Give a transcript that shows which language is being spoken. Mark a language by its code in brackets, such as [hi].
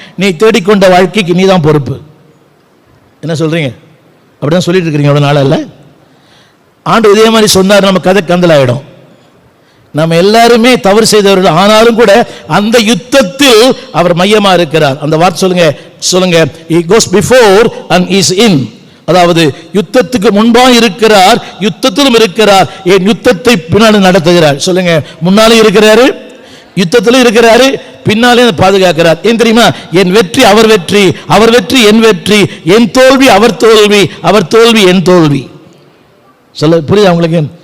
[ta] நீ தேடிக்கொண்ட வாழ்க்கைக்கு நீ தான் பொறுப்பு. என்ன சொல்கிறீங்க? அப்படி தான் சொல்லிட்டு இருக்கிறீங்க. அவ்வளோ நாள் இல்லை. ஆண்டு இதே மாதிரி சொன்னார், நம்ம கதை கந்தலாயிடும். நம்ம எல்லாருமே தவறு செய்தவர்கள். ஆனாலும் கூட அந்த யுத்தத்தில் அவர் மையமா இருக்கிறார். அந்த வார்த்தை சொல்லுங்க, சொல்லுங்க, [en] he goes before and is in. [ta] அதாவது யுத்தத்துக்கு முன்பாக இருக்கிறார், யுத்தத்திலும் இருக்கிறார், என் யுத்தத்தை பின்னாடி நடத்துகிறார். சொல்லுங்க, முன்னாலும் இருக்கிறாரு, யுத்தத்திலும் இருக்கிறாரு, பின்னாலே பாதுகாக்கிறார். ஏன் தெரியுமா? என் வெற்றி அவர் வெற்றி, அவர் வெற்றி என் வெற்றி, என் தோல்வி அவர் தோல்வி, அவர் தோல்வி என் தோல்வி. சொல்ல புரியுதா உங்களுக்கு?